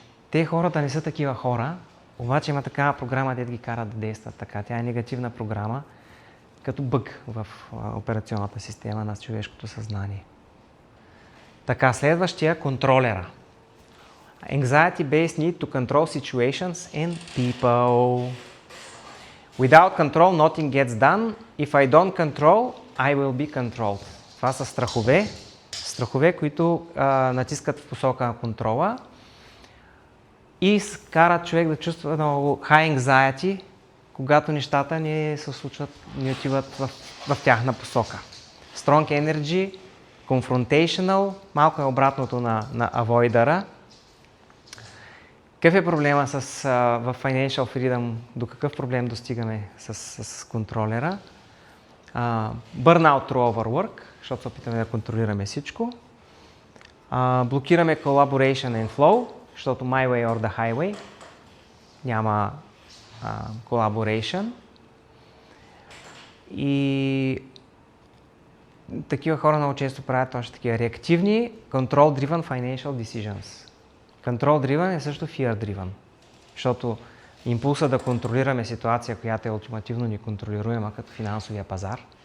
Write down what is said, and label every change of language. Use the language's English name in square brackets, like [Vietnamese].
[Bulgarian] Те хората не са такива хора, обаче има такава програма, де ги кара да действат така. Тя е негативна програма, като бъг в операционната система на човешкото съзнание. Така, следващия контролера. [English] Anxiety-based need to control situations and people. Without control, nothing gets done. If I don't control, I will be controlled. [Bulgarian] Това са страхове, които натискат в посока на контрола и карат човек да чувства много [English] high anxiety, [Bulgarian] когато нещата не се случват, не отиват в тяхна посока. [English] Strong energy, confrontational, [Bulgarian] малко е обратното на avoider-а. Какъв е проблема в Financial Freedom? До какъв проблем достигаме с контролера? [English] Burnout through overwork, [Bulgarian] защото се опитаме да контролираме всичко. Блокираме [English] collaboration and flow, [Bulgarian] защото [English] my way or the highway. [Bulgarian] Няма collaboration. И такива хора много често правят точно такива реактивни [English] control-driven financial decisions. [Bulgarian] Control-driven е също fear-driven, защото импулса да контролираме ситуация, която е ултимативно неконтролируема като финансовия пазар.